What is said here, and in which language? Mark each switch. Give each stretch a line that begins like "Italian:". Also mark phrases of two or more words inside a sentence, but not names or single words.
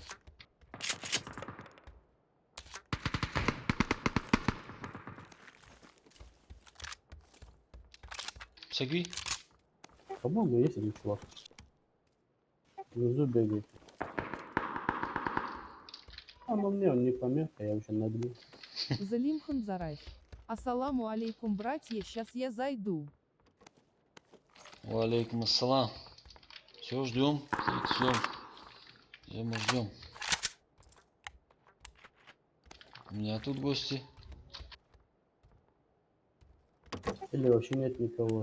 Russian: Сагви? По-моему, есть один чувак. Внизу бегает. А ну мне он не помеха, я вообще набил.
Arabic: Залимхан Зарайф. السلام عليكم,
Russian: братья, сейчас я зайду.
Arabic: وعليكم السلام.
Russian: Все, ждем. Ждем. У меня тут гости. Или вообще нет никого.